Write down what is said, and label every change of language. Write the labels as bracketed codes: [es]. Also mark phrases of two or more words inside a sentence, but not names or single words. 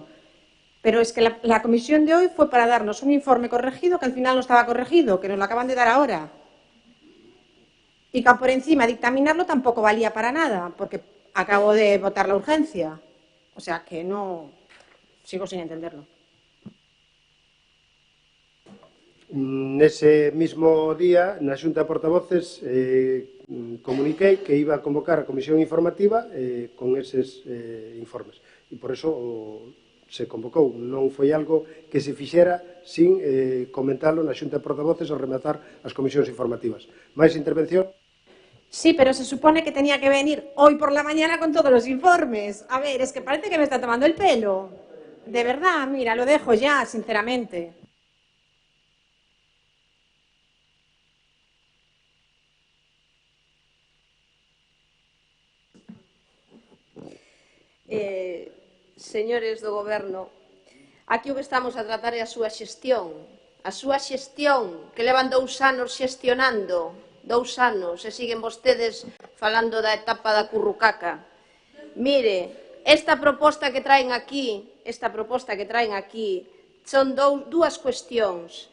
[es] Pero es que la comisión de hoy fue para darnos un informe corregido que al final no estaba corregido, que nos lo acaban de dar ahora. Y que por encima dictaminarlo tampoco valía para nada, porque acabo de votar la urgencia. O sea que no... Sigo sin entenderlo. [gl] Nese mismo día, na Xunta de Portavoces, comuniquei que iba a convocar a comisión informativa con eses informes. E por eso se convocou. Non foi algo que se fixera sin comentarlo na Xunta de Portavoces ao rematar as comisións informativas. Máis intervención? [es] Sí, pero se supone que tenía que venir hoy por la mañana con todos los informes. A ver, es que parece que me está tomando el pelo. De verdad, mira, lo dejo ya, sinceramente. [gl] Señores do Goberno, aquí o que estamos a tratar é a súa xestión. A súa xestión, que levan 2 anos xestionando, 2 anos, e siguen vostedes falando da etapa da currucaca. Mire, esta proposta que traen aquí son dúas cuestións.